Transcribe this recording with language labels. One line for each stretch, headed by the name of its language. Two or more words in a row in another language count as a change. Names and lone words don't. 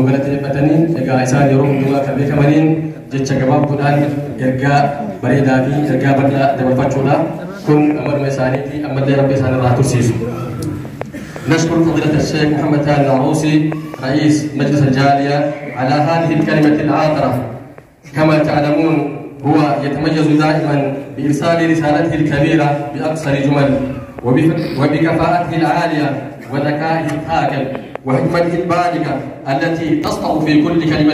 Oromo: galateeffatanii egaa isaan yeroo hundumaa kan beekamaniin jecha gabaabduudhaan ergaa bareedaa fi ergaa bal'aa dabarfachuudha kun amaluma isaaniiti ammallee rabbi isaan irraa tursiisu.
Arabic: نشكر فضيلة الشيخ محمد هاني العروسي رئيس مجلس الجالية على هذه الكلمة العاطرة. كما تعلمون هو يتميز دائما بإرسال رسالته الكبيرة بأقصر جمل وبكفاءته العالية وذكائه الثاقب وحكمته البالغة التي تسطع في كل كلمة.